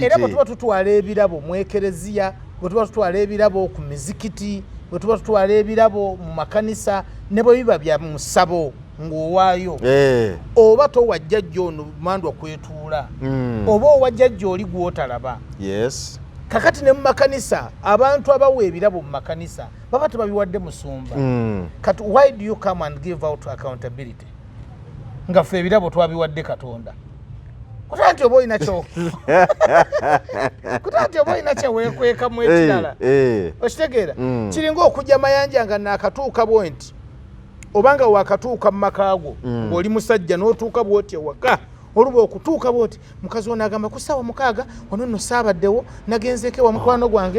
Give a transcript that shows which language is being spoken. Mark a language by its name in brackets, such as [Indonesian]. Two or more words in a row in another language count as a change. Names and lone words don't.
[Ganda] era bwe tuba tutwala ebirabo mu ekereziya bwe tuba tutwala ebirabo ku mizikiti bwe tuba tutwala ebirabo mu makanisa ne bwe biba bya musabo ng'owaayo oba towa jjajja ono mandwa kwetuula oba owa jjajja oli gw'otalaba [English] yes [Ganda] kakati ne mu makanisa abantu abawa ebirabo mu makanisa baba tebabiwadde musumba kati [English] why do you come and give out accountability [Ganda] nga ffe ebirabo twabiwadde Katonda kutanti oba olina kyeweekwekamu ekirala okitegeera kiringa okujja mayanja nga naakatuuka bwe nti obanga wakatuuka mu makaago ng'oli musajja n'otuuka bwoti ewaka oluba okutuuka bwoti mukazi ono agamba ku ssaawa 6 wano nno saabaddewo nagenzeeko ewa mukwano gwange